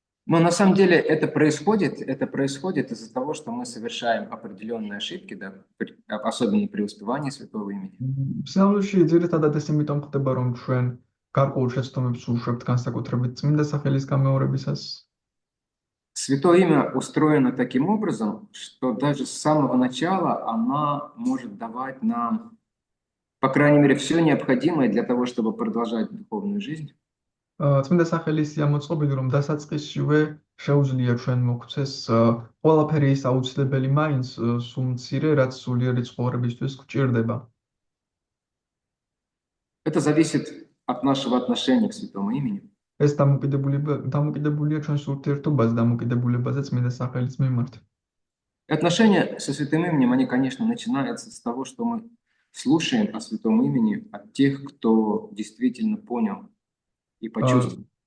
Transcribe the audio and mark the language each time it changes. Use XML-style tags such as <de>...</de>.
<ru>Но на самом деле это происходит из-за того, что мы совершаем определенные ошибки, да, особенно при воспевании святого имени.</ru> <ka>სინამდვილეში ძირითადად ეს იმიტომ ხდება, რომ ჩვენ გარკვეულ შეცდომებს უშევთ განსაკუთრებით წმინდა სახელის გამეორებისას.</ka> <ru>Святое имя устроено таким образом, что даже с самого начала она может давать нам, по крайней мере, все необходимое для того, чтобы продолжать духовную жизнь.</ru> <ka>წმინდა სახელის ამოწყობილი, რომ დასაწყისშივე შეუძლია ჩვენ მოგვცეს ყველაფერი ის აუცილებელი მაინც სულ მცირე, რაც სულიერი ცხოვრებისთვის გვჭირდება.</ka> <ru>Это зависит от нашего отношения к святому имени.</ru> <ka>ეს დამოკიდებულია ჩვენს ურთიერთობაზე, დამოკიდებულებაზე წმინდა სახელის მიმართ.</ka> <ru>Отношения со святым именем, они, конечно, начинаются с того, что мы слушаем о святом имени от тех, кто действительно понял и почувствовал.</ru>